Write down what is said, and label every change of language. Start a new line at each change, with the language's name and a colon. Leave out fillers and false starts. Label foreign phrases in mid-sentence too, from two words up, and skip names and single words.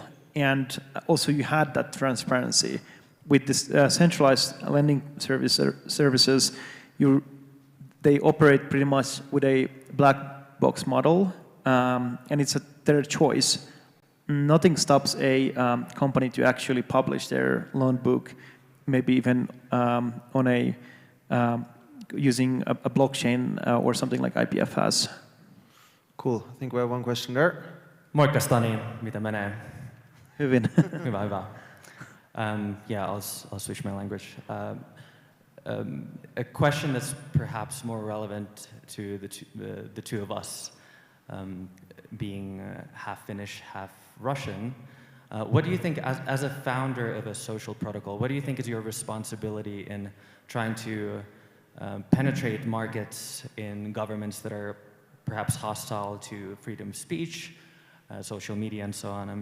English: And also you had that transparency. With this centralized lending services, they operate pretty much with a black box model, and it's their choice. Nothing stops a company to actually publish their loan book, maybe even using a blockchain or something like IPFS. Cool. I think we have one question there.
Finnish: Moikka Stani, mitä menee? Hyvin. Hyvä.
English: Yeah, I'll switch my language. A question that's perhaps more relevant to the two of us, being half Finnish, half Russian. What do you think, as a founder of a social protocol, what do you think is your responsibility in trying to penetrate markets in governments that are perhaps hostile to freedom of speech, social media, and so on?